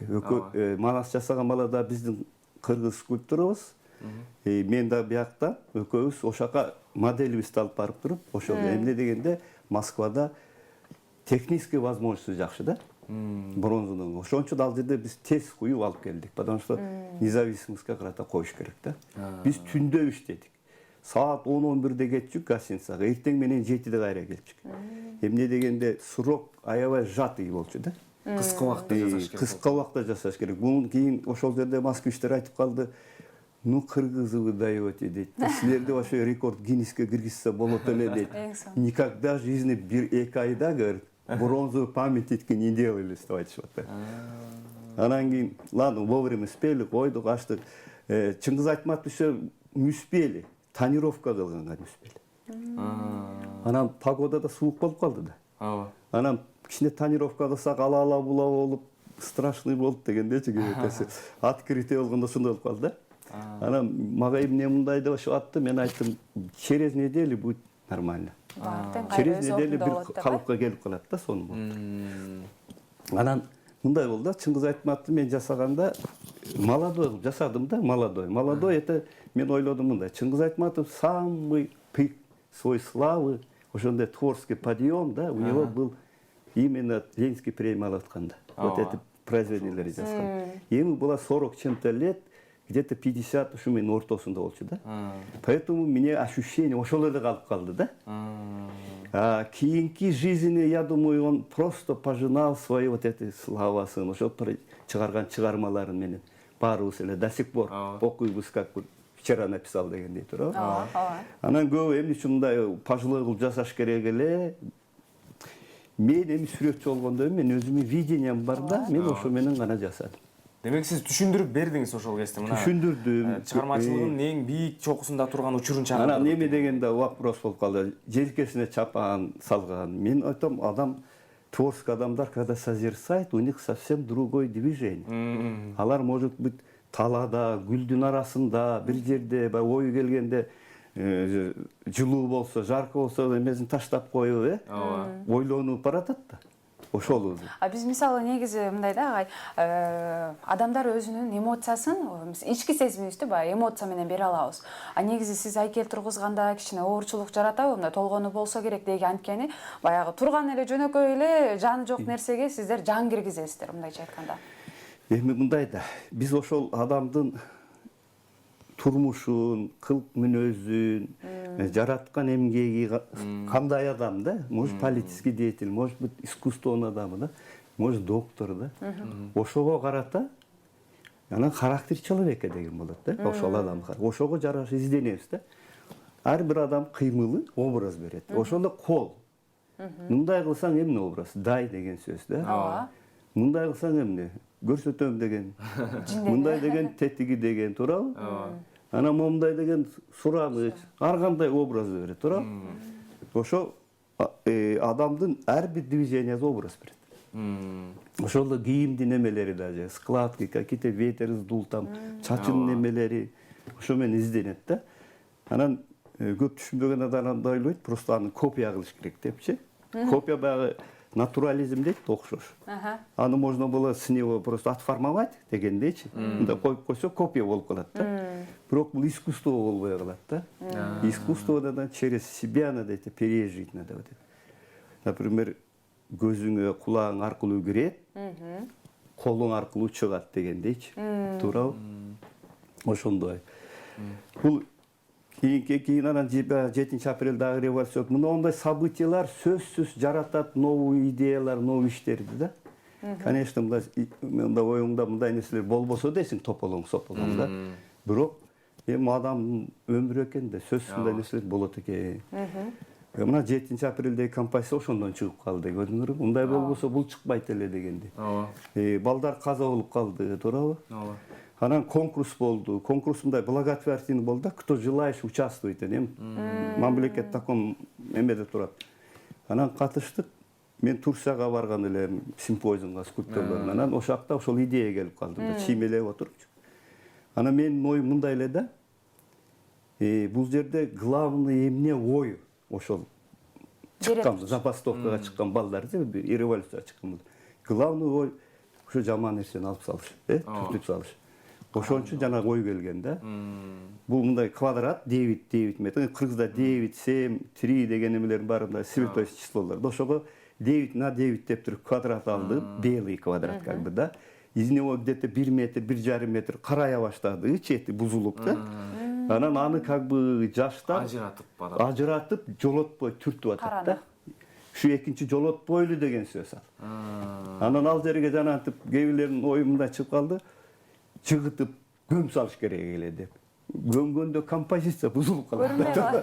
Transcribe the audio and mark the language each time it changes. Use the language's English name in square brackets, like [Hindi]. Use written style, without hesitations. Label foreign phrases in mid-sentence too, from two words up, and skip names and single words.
[Kyrgyz] Манас жасаган балада биздин кыргыз скульптурабыз. Мен да биякта экөөбүз ошака моделибизди алып барып туруп, ошол эмне дегенде Москвада [Russian] технический возможности [Kyrgyz] жакшы да. Бронзадан. Ошон үчүн ал жерде биз тез куюп алып келдик. [Russian] Потому что [Kyrgyz] независимостька карата коюш керек да. Биз түндө иштедик. Саат 10-11-де кетчүк гостиницага. Эртең менен 7-де кайра келчүк. Эмне дегенде срок аябай сжатый болчу да. Кыска убакытта жасаш керек. Кыска убакытта жасаш керек. Бунун кийин ошол жерде москвичтер айтып калды. [Russian] Ну, кыргызы вы даете, [Kyrgyz] дейт. Силерди ошо рекорд Гиннеске киргизсе болот эле дейт. [Russian] Никогда в жизни [Kyrgyz] бир эки айда, [Russian] говорит, бронзовый памятник не делали, [Kyrgyz] деп айтышат. Анан кийин, ладно, вовремя спели, койдук, ачтык. Чыңгыз Айтматов ошо мүспели, тонировка кылганга мүспели. Анан погодада суук болуп калды да. Анан кичине тонировка кылсак ала була болуп, страшный болду дегендечи кебекеси. Открытие болгондо ошондой болуп калды да. Анан мага эмне мындай деп ошо атты, мен айттым, [Russian] через неделю будет нормально. [Kyrgyz] Через неделю бир калыпка келип калат да сонун болуп. Анан мындай болду да, Чыңгыз Айтматовду мен жасаганда молодой жасадым да, молодой. Молодой это мен ойлодум мындай, Чыңгыз Айтматов [Russian] самый пик свой славы, [Kyrgyz] ошондой [Russian] творческий подъем, [Kyrgyz] да, [Russian] у него был именно Ленинский премия [Kyrgyz] алып атканда. Вот это произведениелерди жазган. [Russian] Ему было 40 чем-то лет, где-то 50 [Kyrgyz] ушу менин ортосунда болчу да. [Russian] Поэтому мне ощущение [Kyrgyz] ошол эле калып калды да. Кийинки [Russian] жизни, я думаю, он просто пожинал свои вот эти [Kyrgyz] славасын, ошол чыгарган чыгармаларын менен баарыбыз эле [Russian] до сих пор [Kyrgyz] окуйбуз, [Russian] как вчера написал [Kyrgyz] дегендей туурабы. Анан көп эмне үчүн мындай пожилой кылып жасаш керек эле. Мен эми сүрөтчү болгондо мен өзүмдүн видением бар да, мен ошо менен гана жасадым. Демек сиз түшүндүрүп бердиңиз ошол кезде мына. Түшүндүрдүм. Чыгармачылыгынын эң бийик чокусунда турган учурун чагырдым. Анан эме дегенде вопрос болуп калды. Желкесине чапан салган. Мен айтам, адам, творческий адамдар, [Russian] когда созерцает, у них совсем другое движение. [Kyrgyz] Алар [Russian] может быть [Kyrgyz] талада, гүлдүн арасында, бир жерде, ою келгенде жылуу болсо, жаркы болсо, эмесин таштап коюп, ойлонуп баратат да. Ошол өзү. Биз мисалы негизи мындай да агай, адамдар өзүнүн эмоциясын, ички сезимибизди баягы эмоция менен бере алабыз. Негизи сиз айкел тургузганда кичине оорчулук жаратабы, мындай толгону болсо керек деген анткени баягы турган эле жөнөкөй эле жаны жок нерсеге сиздер жан киргизесиздер, мындайча айтканда. Эми мындай да, биз ошол адамдын турмушун, кылык мүнөзүн, жараткан эмгеги кандай адам да, [Russian] может политический деятель, может быть [Kyrgyz] искусствонун адамы да, [Russian] может доктор да. [Kyrgyz] Ошого карата анан [Russian] характер человека [Kyrgyz] деген болот да, ошол адам. Ошого жараша изденебиз да. Ар бир адам кыймылы образ берет. Ошондо кол. Мындай кылсаң эмне образ? Дай деген сөз да. Мындай кылсаң эмне? Көрсөтөм деген. Мындай деген тетиги деген, туурабы? Анан момундай деген сурагыч, ар кандай образ берет, туурабы? Ошо адамдын ар бир движениясы образ берет. Ошол кийимдин эмелери [Russian] даже, складки, какие-то ветер сдул там, [Kyrgyz] чачынын эмелери, ошо менен изденет да. Анан көп түшүнбөгөн адамдар ойлойт, просто аны копия кылыш керек депчи. Копия баягы натурализм дейт, окшош. [Russian] Аны можно было с него просто отформовать дегендейчи. [Kyrgyz] Мында коюп койсо копия болуп калат да. Бирок бул искусство болбой калат да. [Russian] Искусствода через себя надо это пережить надо. [Kyrgyz] Например, көзүңө, кулагың аркылуу кирет, колуң аркылуу чыгат дегендейчи. Туурабы? Ошондой. Бул кийин анан 7-апрелдагы революция, мына ондай событиялар сөзсүз жаратат новый идеялар, новый иштерди да. Конечно, мында оюңда мындай нерселер болбосо дейсиң тополоң сополоң да. Бирок эми адамдын өмүрү экен да сөзсүз мындай нерселер болот экен. Мына 7 апрелдеги композиция ошондон чыгып калды. Көрдүңөрбү? Мындай болбосо бул чыкпайт эле дегенди. Балдар каза болуп калды, туурабы? Анан конкурс болду. Конкурс мындай благотворительный болду да, [Russian] кто желаешь участвуйте. [Kyrgyz] Мамлекет таком эмеде турат. Анан катыштык. Мен Турцияга барган элем симпозиумга скульпторлордун. Анан ошол жакта ошол идея келип калды да, чиймелеп отурчу. Анан менин оюм мындай эле да. Бул жерде главный эмне ою. Ошол чыккан забастовкага чыккан балдар и революцияга чыккан. Главный ой ошо жаман нерсени алып салыш, түртүп салыш. Ошон үчүн жана ой келген да. Бул мындай квадрат 9 метр. Кыргызда 9, 7, 3 деген эмелердин баары мындай святой числолор. Ошого 9 на 9 деп туруп квадрат алды, [Russian] белый квадрат как бы да. Из него где-то [Kyrgyz] 1 метр, 1,5 метр карая баштады, чети бузулуп да. Анан аны [Russian] как бы [Kyrgyz] жаштап ажыратып жолотпой түртүп атат да. Şu экинчи жолотпойлу деген сөз ал. Анан ал жерге жанагынтип кээ бирлердин ою мындай чыгып калды. Чыгытып көм салыш керек эле деп. Көмгөндө композиция бузулуп калды.